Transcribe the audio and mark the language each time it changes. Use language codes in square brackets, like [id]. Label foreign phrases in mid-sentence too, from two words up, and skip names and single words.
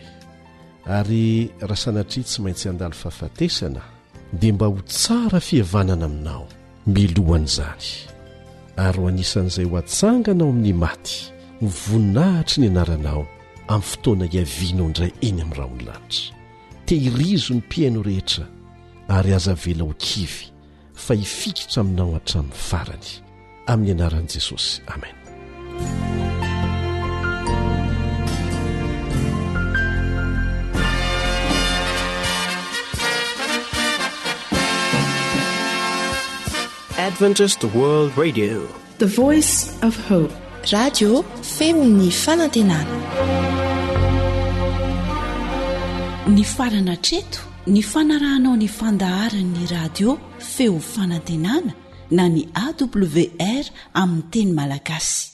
[mg] Ary raha sanatria tsy maintsy handalo fahafatesana dia mba ho tsara fihavanana aminao milohan'izany ary ho anisan'izay ho atsanganao amin'ny maty ho voninahitry ny anaranao amin'ny fotoana hiavianao indray eny amin'ny rahonylanitra. Tehirizo ny mpiaino rehetra ary aza vela ho kivy fa hifikitra aminao hatramin'ny farany amin'ny anaran'i Jesosy. Amen. [en] Adventist World Radio, the voice of hope. [mg] Radio feon'ny fanantenana. Ny farana treto ny fanarahanao ny fandaharan'ny radio feo fanantenana na ny AWR amin'ny teny malagasy.